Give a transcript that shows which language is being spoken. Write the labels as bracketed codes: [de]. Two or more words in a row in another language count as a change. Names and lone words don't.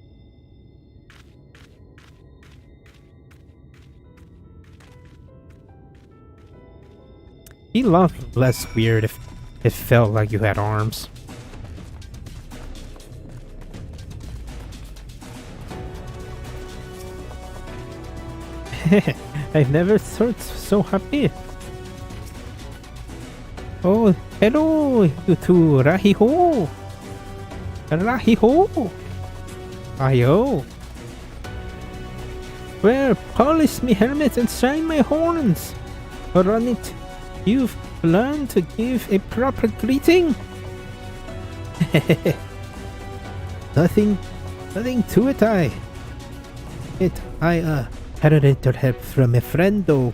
[en] He looked less weird if it felt like you had arms. I've never felt so happy. Oh, hello, you two. Rahi-ho. Rahi-ho. Ayo. Well, polish me helmet and shine my horns. Run it. You've learned to give a proper greeting? Nothing to it, I had a little help from a friend, though.